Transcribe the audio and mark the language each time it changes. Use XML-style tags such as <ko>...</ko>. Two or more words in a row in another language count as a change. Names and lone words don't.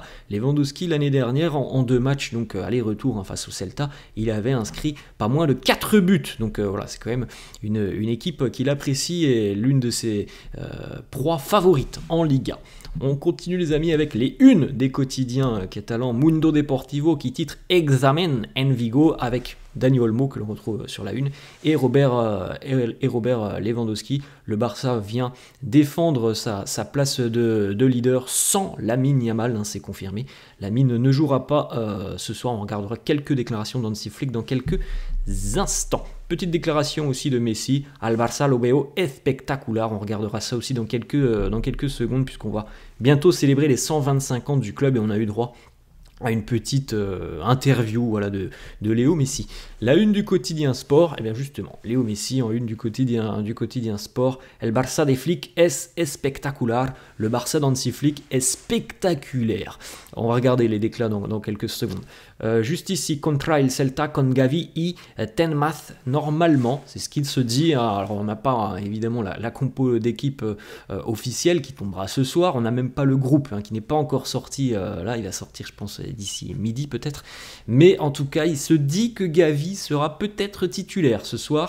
<fr>Lewandowski l'année dernière en 2 matchs, donc aller-retour face au Celta, il avait inscrit pas moins de 4 buts, donc voilà, c'est quand même une équipe qu'il apprécie et l'une de ses proies favorites en Liga. On continue les amis avec les unes des quotidiens catalans. Mundo Deportivo qui titre</fr> <es>Examen en Vigo</es> <fr>avec Dani Olmo que l'on retrouve sur la une et Robert Lewandowski. Le Barça vient défendre sa place de leader sans Lamine Yamal, c'est confirmé. Lamine ne jouera pas ce soir, on regardera quelques déclarations d'Hansi Flick dans quelques instants. Petite déclaration aussi de Messi,</fr> <es>Al Barça lo veo espectacular,</es> <fr>on regardera ça aussi dans quelques secondes puisqu'on va bientôt célébrer les 125 ans du club et on a eu droit à une petite interview de Léo Messi. La une du quotidien sport, et bien justement, Léo Messi en une du quotidien sport,</fr> <es>El Barça de Flick es espectacular,</es> <fr>le Barça d'Hansi Flick est spectaculaire. On va regarder les déclats dans quelques secondes. Juste ici,</fr> <es>contra el Celta con Gavi y Tenmaz,</es> <fr>normalement, c'est ce qu'il se dit. Alors on n'a pas évidemment la compo d'équipe officielle qui tombera ce soir, on n'a même pas le groupe qui n'est pas encore sorti, là il va sortir je pense d'ici midi peut-être, mais en tout cas il se dit que Gavi sera peut-être titulaire ce soir.</fr>